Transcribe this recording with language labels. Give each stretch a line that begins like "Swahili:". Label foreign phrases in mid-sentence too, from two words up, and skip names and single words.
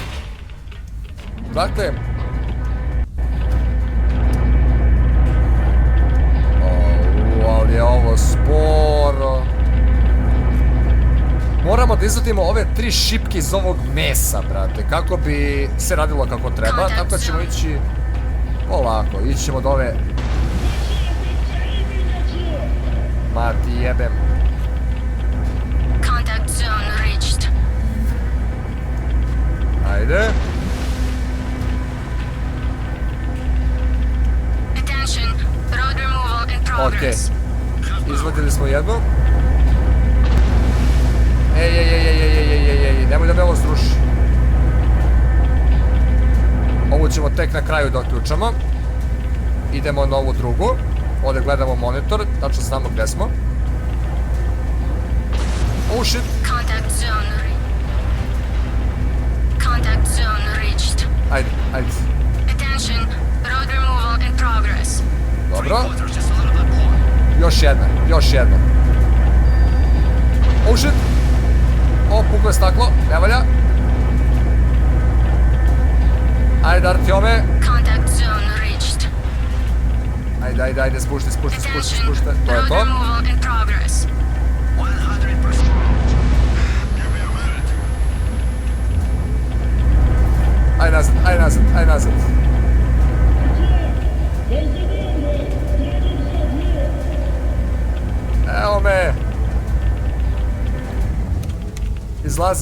Serbian: Dakle... ali je ovo sporo. Moramo da izvadimo ove 3 šipke iz ovog mesa, brate, kako bi se radilo kako treba, tako da ćemo ići polako, ići ćemo do ove... Ma ti jebem.
English: Contact zone reached.
Serbian: Ajde.
English: Attention, road removal in progress.
Serbian: Izvadili smo jednu. Ej, nemoj da me ovo sruši. Ovu ćemo tek na kraju da otključamo. Idemo na ovu drugu. Ovdje gledamo monitor, tačno znamo gdje smo.
English: Oh shit. Contact zone reached.
Serbian: Ajde.
English: Attention, road removal in progress.
Serbian: Dobro. Još jedna.
English: Oh shit.
Serbian: O, puklo je staklo, ne valja. Ajde, Artiome.
English: Contact zone reached.
Serbian: Ajde, spušti.
English: Attention,
Serbian: To je
English: road
Serbian: to.
English: removal in progress. 100%.
Serbian: Aj nazad. Evo me. Izlazi.